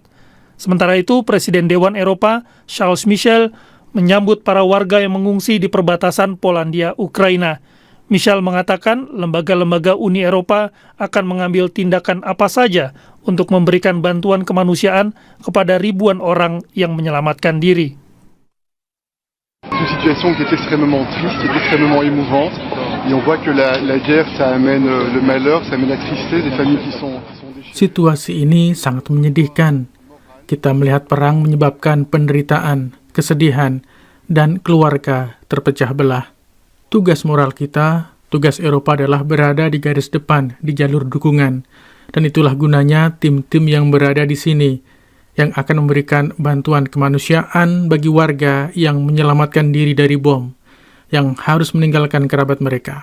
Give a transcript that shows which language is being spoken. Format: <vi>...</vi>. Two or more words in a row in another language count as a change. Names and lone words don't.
<id>Sementara itu, Presiden Dewan Eropa, Charles Michel, menyambut para warga yang mengungsi di perbatasan Polandia-Ukraina. Michel mengatakan lembaga-lembaga Uni Eropa akan mengambil tindakan apa saja untuk memberikan bantuan kemanusiaan kepada ribuan orang yang menyelamatkan diri.</id> <fr>Une situation qui est extrêmement triste, qui est extrêmement émouvante, et on voit que la guerre, ça amène le malheur, ça amène la tristesse des familles qui sont déchirées.</fr> <id>Situasi ini sangat menyedihkan. Kita melihat perang menyebabkan penderitaan, kesedihan, dan keluarga terpecah belah. Tugas moral kita, tugas Eropa adalah berada di garis depan, di jalur dukungan, dan itulah gunanya tim-tim yang berada di sini, yang akan memberikan bantuan kemanusiaan bagi warga yang menyelamatkan diri dari bom, yang harus meninggalkan kerabat mereka.</id>